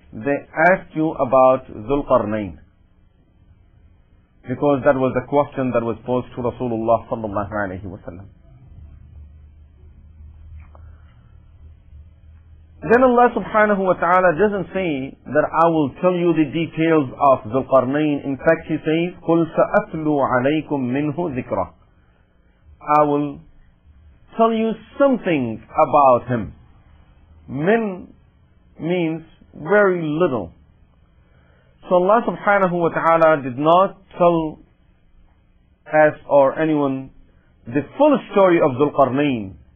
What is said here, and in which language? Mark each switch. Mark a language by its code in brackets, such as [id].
[en] They asked you about Dhul Qarnayn, because that was the question that was posed to Rasulullah sallallahu alayhi wa sallam. Then Allah subhanahu wa ta'ala doesn't say that I will tell you the details of Dhul Qarnayn. In fact, He says, [ar] قُلْ سَأَتْلُو عَلَيْكُمْ مِنْهُ ذِكْرًا. [en] I will tell you something about him. Min means very little. So Allah subhanahu wa ta'ala did not tell asked, or anyone, the full story of Dhul Qarnayn.